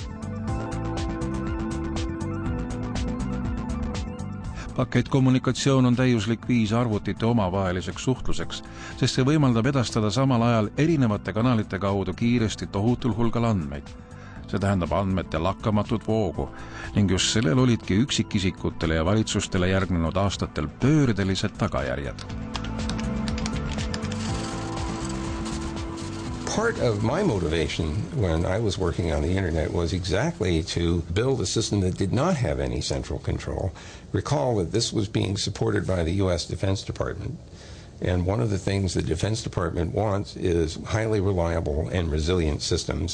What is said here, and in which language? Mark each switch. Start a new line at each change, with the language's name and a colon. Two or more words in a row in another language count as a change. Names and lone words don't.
Estonian: Pakettkommunikatsioon on täiuslik viis arvutite omavaheliseks suhtluseks, sest see võimaldab edastada samal ajal erinevate kanalite kaudu kiiresti tohutul hulgal andmeid. See tähendab andmete lakkamatut voogu ning just sellel olidki üksikisikutele ja valitsustele järgnenud aastatel pöördelised tagajärjed.
English: Part of my motivation when I was working on the internet was exactly to build a system that did not have any central control. Recall that this was being supported by the U.S. Defense Department. And one of the things the Defense Department wants is highly reliable and resilient systems.